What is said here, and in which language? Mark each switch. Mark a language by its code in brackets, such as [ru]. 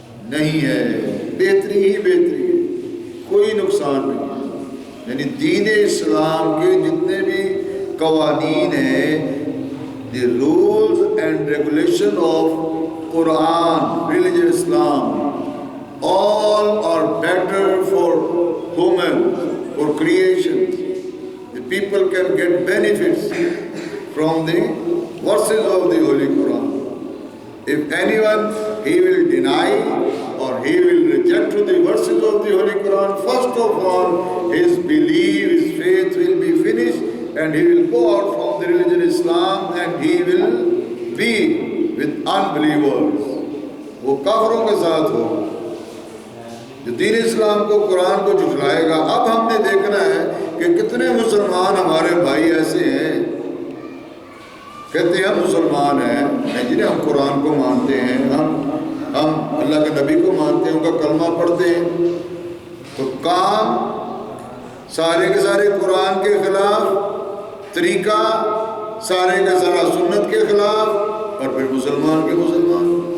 [ur] نہیں ہے، بہتری ہی بہتری ہے، کوئی نقصان نہیں ہے۔ یعنی دین اسلام کے جتنے بھی قوانین ہیں، [en] the rules and regulation of Quran, religion Islam, all are better for human, for creation. The people can get benefits from the verses of the Holy Quran. If anyone, he will deny or he will reject to the verses of the Holy Quran, first of all, his belief, his faith will be finished, and he will go out from the religion Islam and he will be with unbelievers. [ur] وہ کافروں کے ساتھ ہو جو دین اسلام کو، قرآن کو جھٹلائے گا۔ اب ہم نے دیکھنا ہے کہ کتنے مسلمان ہمارے بھائی ایسے ہیں، کہتے ہیں ہم مسلمان ہیں، جنہیں ہم قرآن کو مانتے ہیں، ہم اللہ کے نبی کو مانتے ہیں، ان کا کلمہ پڑھتے ہیں، تو کام سارے کے سارے قرآن کے خلاف، طریقہ سارے کا سارا سنت کے خلاف، اور پھر مسلمان کے مسلمان۔